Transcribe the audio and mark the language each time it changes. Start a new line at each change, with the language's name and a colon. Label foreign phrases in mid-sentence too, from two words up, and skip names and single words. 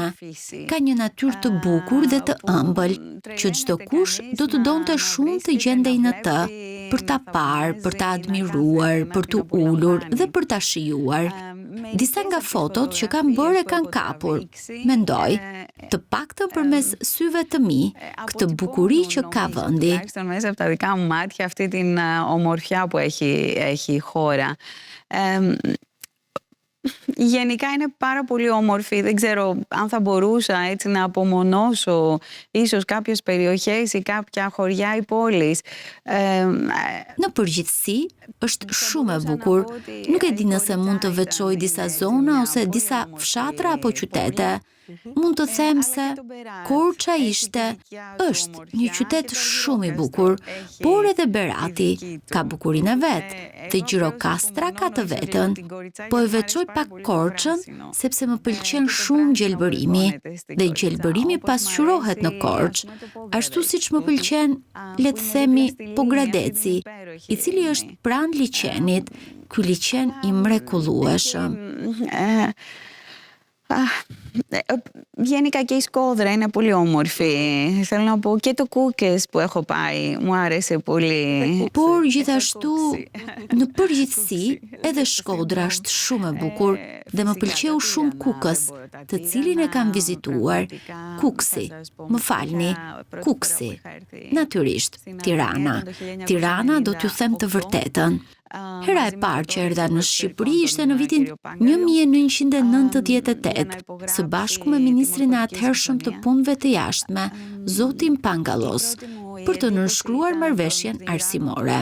Albanian: Ka një natyrë të bukur dhe të ëmbël, që çdo kush do të donte shumë të gjendej në të, për ta parë, për ta admiruar, për të ulur dhe për ta shijuar. Disa nga fotot që kam bërë e kanë kapur, mendoj, të paktën përmes syve të mi, këtë bukuri që ka vendi.
Greek: Μέσα από τα δικά μου μάτια αυτή την ομορφιά που έχει η χώρα. Γενικά είναι πάρα πολύ όμορφη. Δεν ξέρω αν θα μπορούσα έτσι να απομονώσω ίσως κάποιες περιοχές ή κάποια χωριά ή πόλεις.
Albanian: Në përgjithësi, është shumë e bukur. Nuk e di nëse mund të veçoj disa zona ose disa fshatra apo qytete. Mund të them se Korça është një qytet shumë i bukur, por edhe Berati ka bukurinë e vet, dhe Gjirokastra ka të vetën. Po e veçoj pak Korçën sepse më pëlqen shumë gjelbërimi, dhe gjelbërimi pasqyrohet në Korçë, ashtu siç më pëlqen, le të themi, Pogradeci, i cili është pranë liçenit, ky liçen i mrekullueshëm.
Greek: Γενικά και η Σκόδρα είναι πολύ όμορφη. Θέλω να πω και το Κούκες που έχω πάει μου άρεσε πολύ.
Albanian: Por gjithashtu, në përgjithësi, edhe Shkodra është shumë e bukur dhe më pëlqeu shumë Kukës, të cilin e kam vizituar. Kuksi. Natyrisht, Tirana. Tirana do t'ju them të vërtetën. Hera e parë që erdha në Shqipëri ishte në vitin 1998, së bashku me ministrin e atëhershëm të punëve të jashtme, zotin Pangallos, për të nënshkruar marrëveshjen arsimore.